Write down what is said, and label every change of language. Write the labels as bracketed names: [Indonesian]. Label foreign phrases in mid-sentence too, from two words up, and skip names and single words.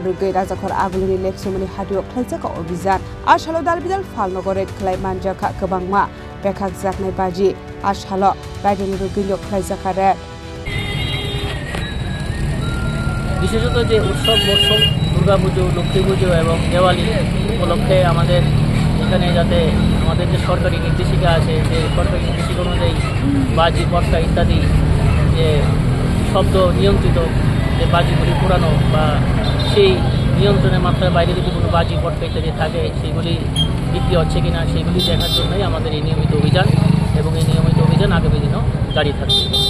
[Kok Borok] rugai rajakhor aguluni leksumuni hadiok thaijaka obhijan ashalo dalbidal falnogo red khlai manjaka kobangma bekhak jaknai baji ashalo baideni rugai lok thaijaka re [Bangla] বিশেষত যে উৎসব মৌসুম দুর্গাপুজো লক্ষ্মী পুজো এবং দেওয়ালি উপলক্ষে আমাদের এখানে যাতে আমাদের যে সরকারি নির্দেশিকা আছে যে সরকারি নির্দেশিকা অনুযায়ী বাজি পটকা ইত্যাদি যে শব্দ নিয়ন্ত্রিত যে বাজিগুলি পুরানো বা সেই নিয়ন্ত্রণের মাত্রার বাইরে যদি কোনো বাজি পটকা ইত্যাদি থাকে সেগুলি বিক্রি হচ্ছে কিনা সেগুলি দেখার জন্যই আমাদের এই নিয়মিত অভিযান এবং এই নিয়মিত অভিযান আগামী দিনও জারি থাকবে।